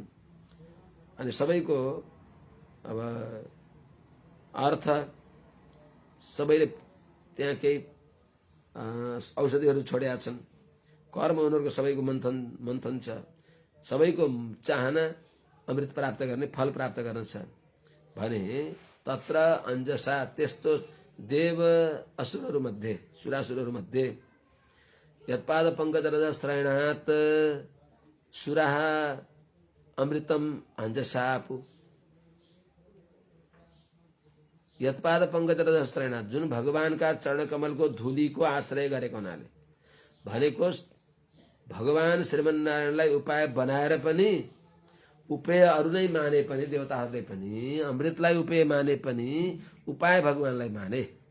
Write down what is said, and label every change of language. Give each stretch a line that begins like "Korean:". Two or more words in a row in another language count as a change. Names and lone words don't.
Nepali: अनि सबैको अब अर्थ सबैले त्यहाँ केही औषधिहरू छोडेका छन्। कर्म उनीहरूको सबैको मन्थन छ। सबैको चाहना अमृत प्राप्त गर्ने, फल प्राप्त गर्न छ भने
Sanskrit: तत्र अंजसा
Nepali: त्यस्तो देव असुरहरू मध्ये, सुरासुरहरू मध्ये
Sanskrit: यत्पाद पंकज रज श्रयणात् सुराः अमृतम अंजसापु। यत्पाद पंकज रज श्रयणात्
Nepali: जुन भगवानका चरण कमलको धुलीको आश्रय गरेको हुनाले भनेको भगवान श्रीमन्नारायणलाई उपाय बनाएर पनि, उपेय अरू नै माने पनि, देवताहरूले पनि अमृतलाई उपेय माने पनि उपाय भगवानलाई माने।